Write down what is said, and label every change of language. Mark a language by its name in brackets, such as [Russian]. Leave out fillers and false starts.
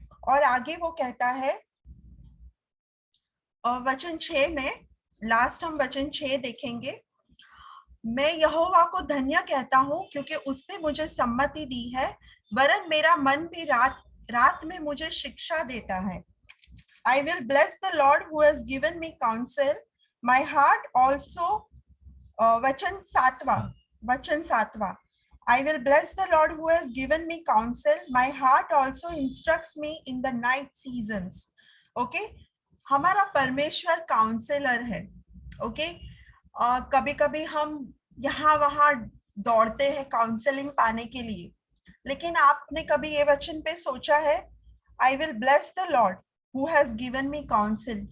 [Hindi] और आगे वो कहता है वचन 6 में, लास्ट हम वचन 6 देखेंगे। मैं यहोवा को धन्य कहता हूँ क्योंकि उसने मुझे सम्मति दी है, वरन मेरा मन भी रात रात में मुझे शिक्षा देता है। [English] I will bless the Lord who has given me counsel. My heart also, [Hindi] वचन 7वां, [English] I will bless the Lord who has given me counsel. My heart also instructs me in the night seasons. Okay? [Hindi] हमारा परमेश्वर counsellor है। Okay. कभी कभी हम यहाँ वहां दौड़ते हैं काउंसलिंग पाने के लिए, लेकिन आपने कभी ये वचन पे सोचा है? [English] I will bless the lord who has given me council.